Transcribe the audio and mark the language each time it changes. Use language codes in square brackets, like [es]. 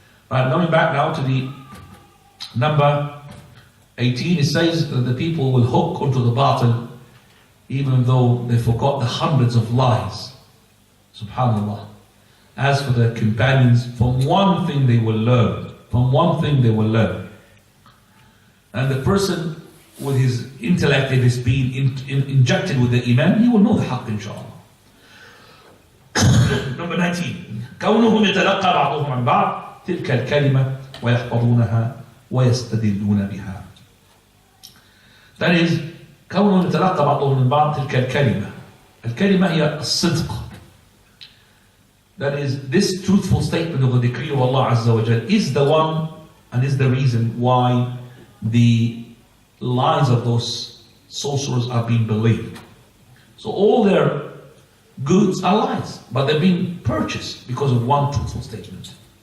[en] Right, going back now to the number 18, it says that the people will hook onto the batil even though they forgot the hundreds of lies. Subhanallah. As for their companions, from one thing they will learn. From one thing they will learn. And the person with his intellect, if it's being injected with the iman, he will know the haqq, inshallah. Number 19. [ar] كونهم يتلقى بعضهم عن بعض تلك الكلمة ويحفظونها ويستدلون بها. [en] That is, [ar] كونهم يتلقى بعضهم من بعض تلك الكلمة. الكلمة هي الصدق. [en] That is, this truthful statement of the decree of Allah Azza wa Jal is the one and is the reason why the lies of those sorcerers are being believed. So all their goods are lies, but they're being purchased because of one truthful statement.